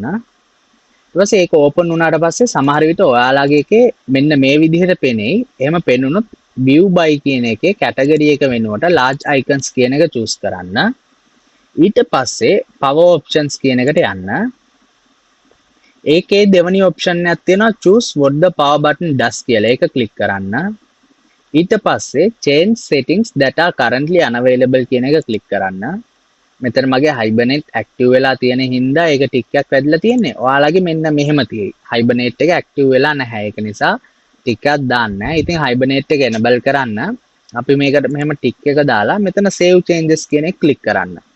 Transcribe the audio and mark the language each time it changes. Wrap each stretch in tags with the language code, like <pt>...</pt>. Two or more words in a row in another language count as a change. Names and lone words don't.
<si>ඊට පස්සේ ඒක open වුණාට පස්සේ සමහර විට ඔයාලගේ එකේ මෙන්න මේ විදිහට පෙනෙයි. එහෙම පෙනුනොත්</si> <en>view by</en> <si>කියන එකේ category එක වෙනුවට</si> <en>large icons</en> <si>කියන එක choose කරන්න. ඊට පස්සේ</si> <en>power options</en> <si>කියන එකට යන්න. ඒකේ දෙවැනි option එකක් තියෙනවා</si> <en>choose what the power button does</en> <si>කියලා. ඒක click කරන්න. ඊට පස්සේ</si> <en>change settings that are currently unavailable</en> <si>කියන එක click කරන්න. මෙතන මගේ</si> <en>hibernate active</en> <si>වෙලා තියෙන හින්දා ඒක ටික් එකක් වැඩිලා තියෙන්නේ. ඔයාලගේ මෙන්න මෙහෙම තියෙයි. hibernate එක active වෙලා නැහැ. ඒක නිසා ටික් එකක් දාන්න. ඉතින් hibernate එක enable කරන්න අපි මේකට මෙහෙම ටික් එක දාලා මෙතන</si> <en>save changes</en> <si>කියන එක click කරන්න.</si>